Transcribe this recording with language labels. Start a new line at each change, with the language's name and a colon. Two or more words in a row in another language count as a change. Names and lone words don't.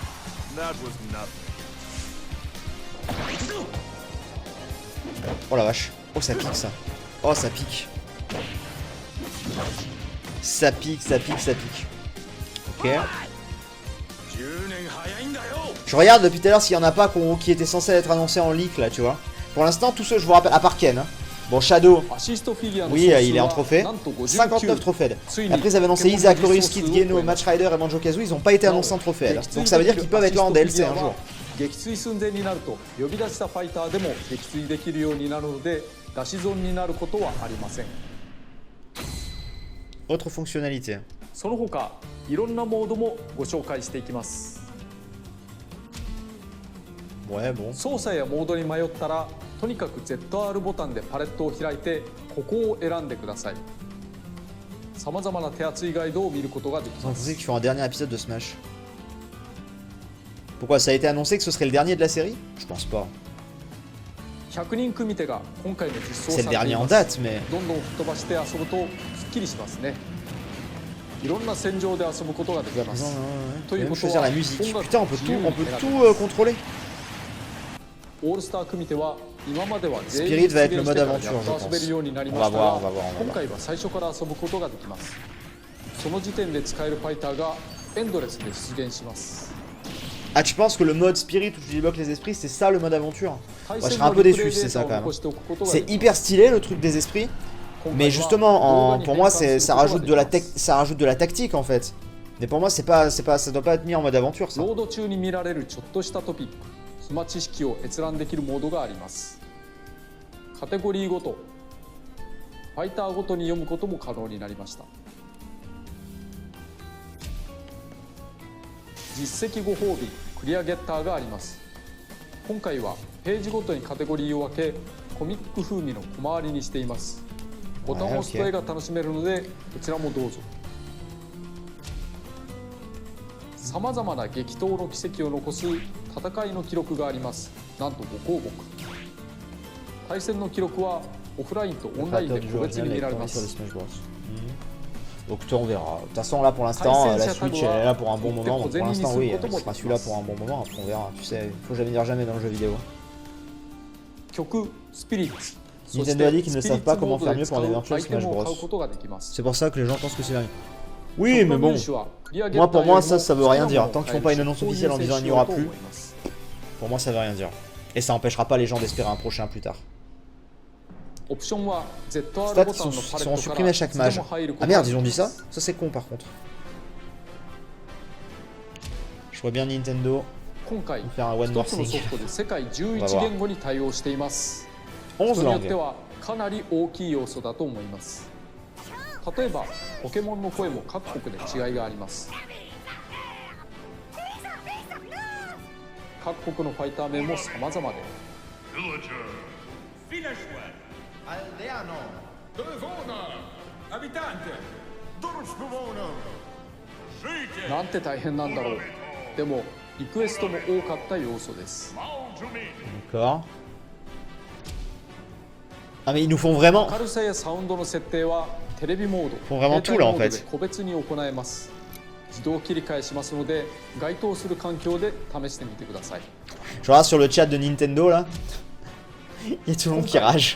French: Oh la vache. Oh ça pique ça. Oh ça pique. Ça pique, ça pique, ça pique. Ok. Je regarde depuis tout à l'heure s'il y en a pas qui étaient censés être annoncés en leak là, tu vois. Pour l'instant, tous ceux, je vous rappelle, à part Ken, hein. Bon, Shadow,
Japanese: アシストフィギュアの
French: oui,
Japanese: 総
French: il
Japanese: 数
French: est en
Japanese: は
French: trophée.
Japanese: なんと 59
French: 59 trophées.
Japanese: ついに
French: Après, ils avaient annoncé
Japanese: ポケモン
French: Isaac,
Japanese: の
French: Loris,
Japanese: 実装
French: Kid,
Japanese: 数を
French: Geno,
Japanese: 超えま
French: Match
Japanese: した
French: Rider et Banjo Kazooie, ils ont pas été annoncés en trophée. Donc ça veut dire qu'ils peuvent être là en DLC un jour.
Japanese: 撃墜寸前になると呼び出したファイターでも撃墜できるようになるので出し損になることはありません。
French: Autre fonctionnalité.
Japanese: その他いろんなモードもご紹介していきます。
French: Ouais, bon.
Japanese: 操作やモードに迷ったらとにかく ZR ボタンでパレットを開いてここを選んでください。さまざまな手厚いガイドを見ることができ
French: Vous
Japanese: ま
French: pensez
Japanese: す。
French: qu'ils font un dernier épisode de Smash? Pourquoi? Ça a été annoncé que ce serait le dernier de la série? Je pense pas.
Japanese: 100 人組手が今回の実装
French: C'est
Japanese: さ
French: le
Japanese: れてい
French: dernier
Japanese: ま
French: en
Japanese: す。
French: date, mais...
Japanese: どんどん吹っ飛ばして遊ぶとすっきりしますね。いろんな戦場で遊ぶことができま
French: Non,
Japanese: す。
French: non, non,
Japanese: と
French: on
Japanese: いう
French: peut
Japanese: こ
French: même
Japanese: と
French: choisir
Japanese: は
French: la musique.
Japanese: 音楽
French: Putain,
Japanese: を
French: on peut
Japanese: 自
French: tout,
Japanese: 由に
French: on peut
Japanese: 選べ
French: tout
Japanese: ます。
French: contrôler.
Japanese: オールスター組手は今までは全
French: Spirit
Japanese: 員
French: va
Japanese: 出
French: être le
Japanese: 現し
French: mode
Japanese: てから
French: aventure,
Japanese: やっ
French: je
Japanese: と遊べるようになり
French: pense.
Japanese: ま
French: On va
Japanese: したが
French: voir, on va voir, on va
Japanese: 今
French: voir.
Japanese: 回は最初から遊ぶことができます。その時点で使えるファイターがエンドレスで出現します。
French: Ah, tu penses que le mode Spirit où tu débloques les esprits, c'est ça le mode aventure?
Japanese: 対
French: Ouais, je
Japanese: 戦
French: serais un
Japanese: の
French: peu
Japanese: リプレ
French: déçu
Japanese: イ
French: si
Japanese: デ
French: c'est
Japanese: ータ
French: ça
Japanese: を
French: quand même.
Japanese: 残しておくことが
French: C'est
Japanese: できます。
French: hyper stylé le truc des esprits.
Japanese: 今
French: Mais
Japanese: 回は
French: justement,
Japanese: 動画に
French: pour moi,
Japanese: 変換す
French: ça
Japanese: ることが
French: rajoute
Japanese: で
French: de
Japanese: き
French: la
Japanese: ます
French: ça rajoute de la tactique en fait. Mais pour moi, ça doit pas être mis en mode aventure ça.
Japanese: ロード中に見られるちょっとしたトピック、暇知識を閲覧できるモードがあります。カテゴリーごと、ファイターごとに読むことも可能になりました。実績ご褒美、クリアゲッターがあります。今回はページごとにカテゴリーを分け、コミック風味の小回りにしています。ボタンを押すと絵が楽しめるので、こちらもどうぞ。さまざまな激闘の奇跡を残す戦いの記録があります。なんと5項目。対戦の記録はオフラインとオンラインで個別に見られます。
French: Donc on verra. De toute façon là pour l'instant la Switch elle est là pour un bon moment. Donc pour l'instant oui, elle sera celui-là pour un bon moment. Après on verra. Tu sais, faut jamais dire jamais dans le jeu vidéo.
Japanese: 曲スピリッツ。
French: Nintendo a dit qu'ils ne savent pas comment faire mieux pour un éventuel Smash Bros. C'est pour ça que les gens pensent que c'est dernier. Oui, mais bon. Moi, pour moi, ça veut rien dire. Tant qu'ils font pas une annonce officielle en disant il n'y aura plus, pour moi, ça veut rien dire. Et ça empêchera pas les gens d'espérer un prochain plus tard. Stats qui seront supprimés à chaque mage. Ah merde, ils ont dit ça? Ça, c'est con par contre. Je vois bien Nintendo faire un
English: one more thing.
French: On va voir. 11 langues.
Japanese: 例えばポケモンの声も各国で違いがあります。各国のファイター名も様々で、なんて大変なんだろう。でもリクエストも多かった要素です。
French: D'accord. Ah mais ils nous font vraiment.
Japanese: 明るさやサウンドの設定はテレビモード、
French: Font vraiment tout là en fait.
Japanese: 個別に行えます。自動切り替えしますので、該当する環境で試してみてください。
French: Je regarde sur le chat de Nintendo là. Il y a tout le monde qui rage.